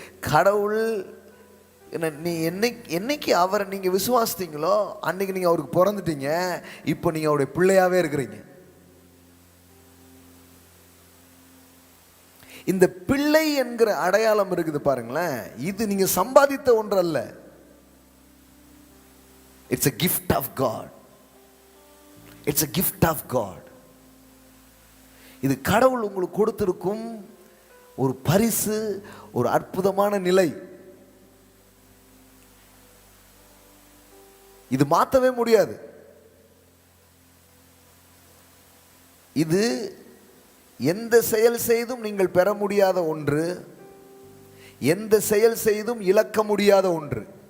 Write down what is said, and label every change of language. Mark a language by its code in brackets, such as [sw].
[ta] கடவுள் நீ என்னைக்கு அவரை நீங்க விசுவாசித்தீங்களோ அன்னைக்கு நீங்க அவருக்கு பிறந்துட்டீங்க. இப்போ நீங்க அவருடைய பிள்ளையாவே இருக்கிறீங்க. இந்த பிள்ளை என்கிற அடையாளம் இருக்குது பாருங்களேன், இது நீங்க சம்பாதித்த ஒன்று அல்ல. [en] It's a gift of God. It's a gift of God. [ta] இது கடவுள் உங்களுக்கு கொடுத்திருக்கும் ஒரு பரிசு, ஒரு அற்புதமான நிலை. இது மாற்றவே முடியாது. இது எந்த செயல் செய்தும் நீங்கள் பெற முடியாத ஒன்று, எந்த செயல் செய்தும் இழக்க முடியாத ஒன்று.